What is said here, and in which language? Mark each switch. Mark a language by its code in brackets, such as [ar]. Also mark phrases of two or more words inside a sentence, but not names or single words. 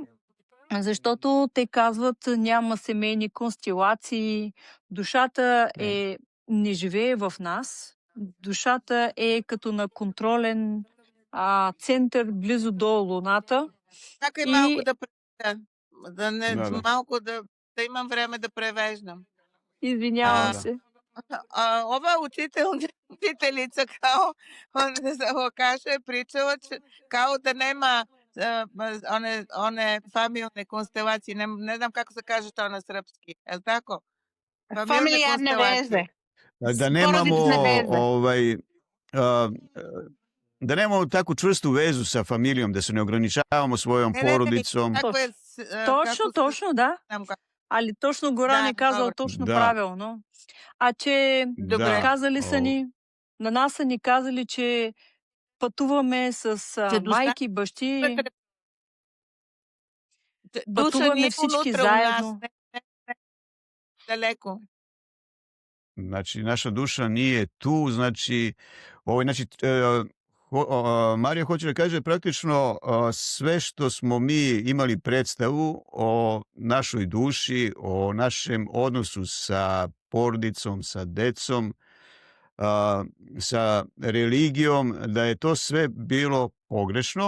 [bg] Защото те казват, няма семейни констелации, душата не живее в нас, душата е като на контролен център близо до Луната. Чакай малко да превежда. Малко да имам време да превеждам. Извинявам се. [sr] Ова учителица kao za Лакаша е pričala, че kao да nema one familijarne konstelacije, ne znam kako se kaže to na srpski, je li tako? Familijarne veze. Da nemamo da nemamo takvu čvrstu vezu sa familijom, da se ne ograničavamo svojom [bg] Не, не, не, [sr] поrodicom. kako je, [bg] Точно, [sr] kako se, [bg] точно, да. [sr] znam kako. [bg] Али точно Горан Да, е казал добре. точно Да. правилно. А че Добре. [sr] Da, [bg] казали са [sr] o, [bg] ни, на нас са ни казали, че пътуваме с Че душа майки, бащи, душа пътуваме ни е всички [sr] внутре у нас, [bg] заедно. не далеко. [sr] znači naša duša nije tu, znači, znači Marija hoće da kaže praktično sve što smo mi imali predstavu o našoj duši, o našem odnosu sa porodicom, sa decom, sa religijom, da je to sve bilo pogrešno